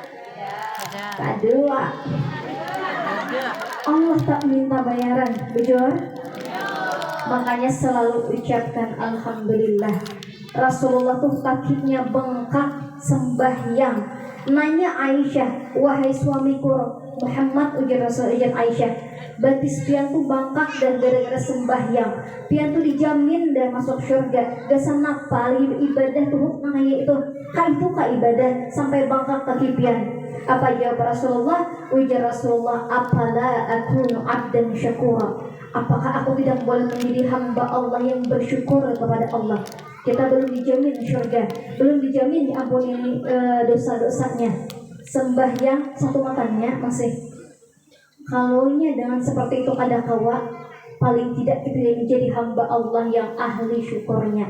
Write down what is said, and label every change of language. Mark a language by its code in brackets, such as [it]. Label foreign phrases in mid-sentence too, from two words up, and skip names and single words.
[bjn] Kedua, Allah tak minta bayaran, bujur? [id] Makanya selalu ucapkan alhamdulillah. [bjn] Rasulullah tuh kakinya bengkak sembahyang. [id] Nanya Aisyah, wahai suamiku Muhammad, [bjn] ujar Rasul, ujar Aisyah, batis pian tuh bengkak dan gara-gara sembahyang. Pian tuh dijamin dan masuk surga. Gak napa ibadah tuh nanya itu. Itu ibadah sampai bengkak kaki pian. [id] Apa jawab Rasulullah? Ujar Rasulullah, [ar] apala akunu abdan syakura. [id] Apakah aku tidak boleh menjadi hamba Allah yang bersyukur kepada Allah? Kita belum dijamin surga, belum dijamin diampuni dosa-dosanya. [bjn] Sembahyang satu matanya masih. Kalaunya dengan seperti itu kada kawa, paling tidak kita menjadi hamba Allah yang ahli syukurnya.